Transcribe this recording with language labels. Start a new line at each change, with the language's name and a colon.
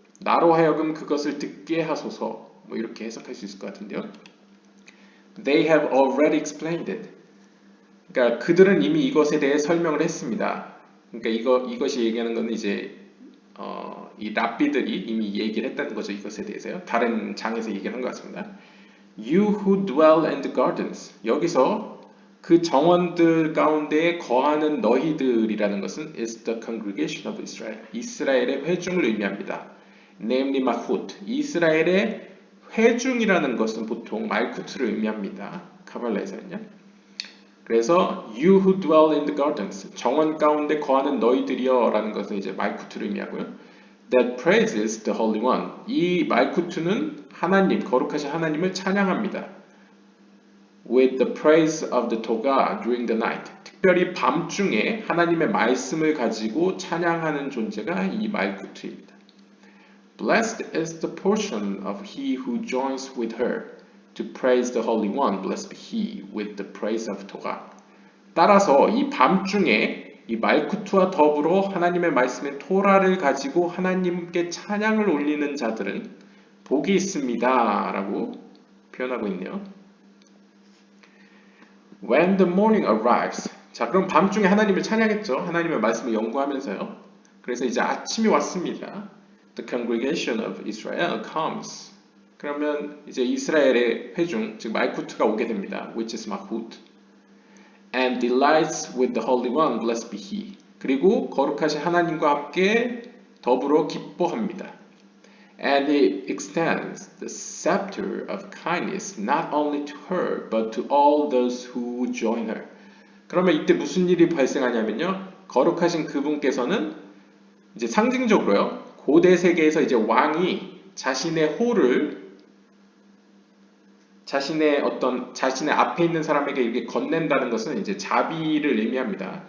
Korean: 나로 하여금 그것을 듣게 하소서. 뭐 이렇게 해석할 수 있을 것 같은데요.
English: They have already explained it.
Korean: 그러니까 그들은 이미 이것에 대해 설명을 했습니다. 그러니까 이것이 얘기하는 것은 이제 이 랍비들이 이미 얘기를 했다는 거죠. 이것에 대해서요. 다른 장에서 얘기를 한 것 같습니다.
English: You who dwell in the gardens.
Korean: 여기서 그 정원들 가운데 거하는 너희들이라는 것은
English: is the congregation of Israel.
Korean: 이스라엘의 회중을 의미합니다.
English: Namely Malchut.
Korean: 이스라엘의 회중이라는 것은 보통 말쿠트를 의미합니다. 카발라에서는요. 그래서
English: you who dwell in the gardens,
Korean: 정원 가운데 거하는 너희들이여 라는 것은 이제 말쿠트를 의미하고요.
English: That praises the Holy One.
Korean: 이 말쿠트는 하나님, 거룩하신 하나님을 찬양합니다.
English: With the praise of the Torah during the night.
Korean: 특별히 밤중에 하나님의 말씀을 가지고 찬양하는 존재가 이 말쿠트입니다.
English: Blessed is the portion of he who joins with her to praise the Holy One, blessed be he with the praise of Torah.
Korean: 따라서 이 밤중에 이 말쿠트와 더불어 하나님의 말씀의 토라를 가지고 하나님께 찬양을 올리는 자들은 복이 있습니다 라고 표현하고 있네요.
English: When the morning arrives.
Korean: 자, 그럼 밤중에 하나님을 찬양했죠. 하나님의 말씀을 연구하면서요. 그래서 이제 아침이 왔습니다.
English: The congregation of Israel comes.
Korean: 그러면 이제 이스라엘의 회중, 즉 말쿠트가 오게 됩니다.
English: Which is Malchut. And delights with the Holy One, blessed be He.
Korean: 그리고 거룩하신 하나님과 함께 더불어 기뻐합니다.
English: And He extends the scepter of kindness not only to her, but to all those who join her.
Korean: 그러면 이때 무슨 일이 발생하냐면요. 거룩하신 그분께서는 이제 상징적으로요. 고대 세계에서 이제 왕이 자신의 호를 자신의 앞에 있는 사람에게 이렇게 건넨다는 것은 이제 자비를 의미합니다.